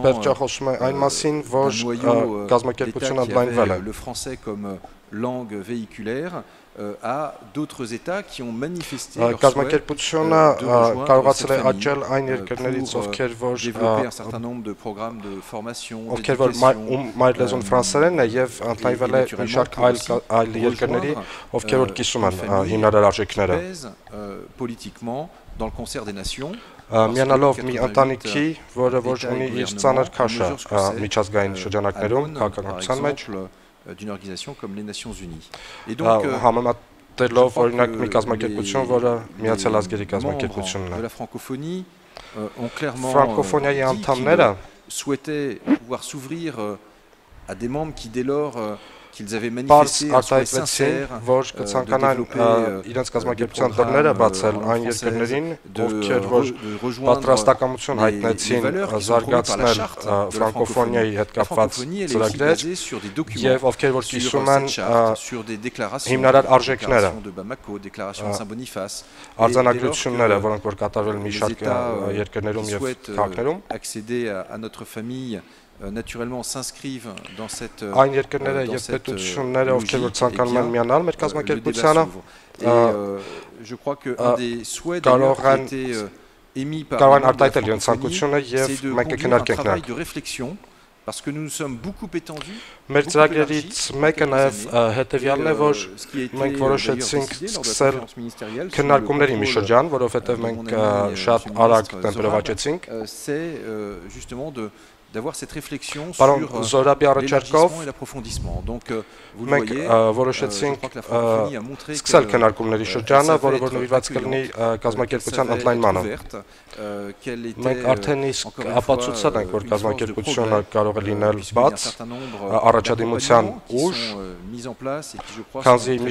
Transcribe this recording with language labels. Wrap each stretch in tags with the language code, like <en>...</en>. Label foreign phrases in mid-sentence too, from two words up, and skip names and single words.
<fr>d'un noyau d'États qui avait le français comme langue véhiculaire, à d'autres États qui ont manifesté leur souhait de rejoindre cette famille pour développer un certain nombre de programmes de formation, d'éducation, et naturellement qui pèse politiquement dans le concert des nations.</fr> <hy>Միանալով մի ընտանիքի, որը ոչ ունի իր ծանր քաշը միջազգային շրջանակներում, քաղաքականության մեջ,</hy> <fr>d'une organisation comme les Nations Unies. Et donc,</fr> <hy>համեմատելով օրինակ մի կազմակերպություն, որը Միացյալ Ազգերի կազմակերպությունն է։</hy> <fr>De la francophonie ont clairement</fr> <hy>Ֆրանկոֆոնիայի անդամները</hy> <fr>souhaitaient pouvoir s'ouvrir à des membres qui dès lors qu'ils avaient manifesté un souhait sincère de développer</fr> <hy>իրենց կազմակերպության դռները բացել այն երկրներին, ովքեր պատրաստակամություն հայտնեցին զարգացնել ֆրանկոֆոնիայի հետ կապված ծրագրեր եւ ովքեր որ կիսում են հիմնարար արժեքները, արձանագրությունները, որոնք որ կատարվել մի շարք երկրներում եւ քաղաքներում,</hy> <fr>accéder à notre famille naturellement s'inscrivent dans cette</fr> <hy>այն երկրները եւ պետությունները, ովքեր որ ցանկանում են միանալ մեր կազմակերպությանը,</hy> <fr>je crois que un des souhaits d'ailleurs qui était émis par la francophonie, c'est de conduire un travail de réflexion, parce que nous nous sommes beaucoup étendus.</fr> <hy>Մեր ծրագրերից մեկը նաև հետևյալն է, որ մենք որոշեցինք սկսել քննարկումների մի շրջան, որովհետև մենք շատ արագ տեմպերավաճեցինք։</hy> <fr>C'est justement d'avoir cette réflexion sur l'élargissement et l'approfondissement. Donc, vous le voyez, je crois que la francophonie a montré qu'elle était encore une fois une force de progrès, qu'il y a un certain nombre d'accompagnements qui sont mis en place et qui, je crois, sont</fr>